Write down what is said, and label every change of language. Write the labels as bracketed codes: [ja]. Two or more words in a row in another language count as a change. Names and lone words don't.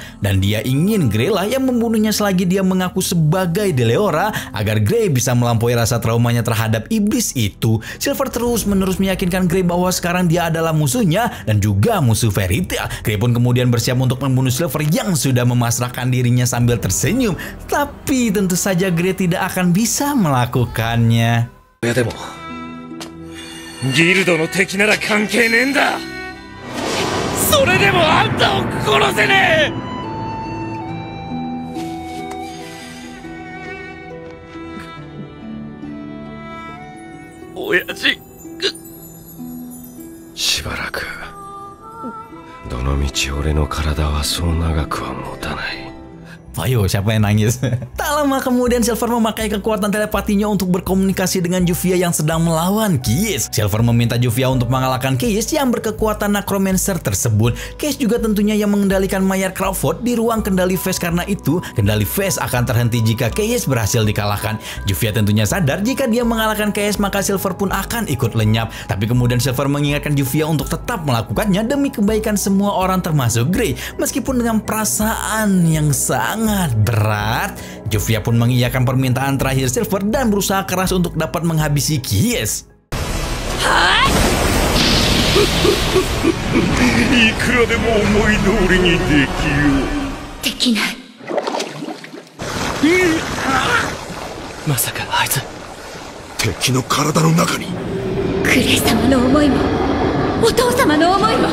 [id] Dan dia ingin Grey lah yang membunuhnya selagi dia mengaku sebagai Deleora agar Grey bisa melampaui rasa traumanya terhadap iblis itu. Silver terus-menerus meyakinkan Grey bahwa sekarang dia adalah musuhnya dan juga musuh Fairy Tail. Grey pun kemudian bersiap untuk membunuh Silver yang sudah memasrahkan dirinya sambil tersenyum. Tapi tentu saja Grey tidak akan bisa melakukannya. [ja] でもギルドの敵なら関係ねえんだ。それでもあんたを殺せねえ。親父。しばらくどのみち俺の体はそう長くは持たない。 [id] Ayo, siapa yang nangis? Tak lama kemudian Silver memakai kekuatan telepatinya untuk berkomunikasi dengan Juvia yang sedang melawan Keyes. Silver meminta Juvia untuk mengalahkan Keyes yang berkekuatan Necromancer tersebut. Keyes juga tentunya yang mengendalikan mayat Crawford di ruang kendali Phase, karena itu kendali Phase akan terhenti jika Keyes berhasil dikalahkan. Juvia tentunya sadar jika dia mengalahkan Keyes maka Silver pun akan ikut lenyap. Tapi kemudian Silver mengingatkan Juvia untuk tetap melakukannya demi kebaikan semua orang termasuk Grey. Meskipun dengan perasaan yang sangat berat, Juvia pun mengiyakan permintaan terakhir Silver dan berusaha keras untuk dapat menghabisi Keyes. [ja] いくらでも思い通りにできよう。できない。まさかあいつ敵の体の中に。クレイ様の思いもお父様の思いも。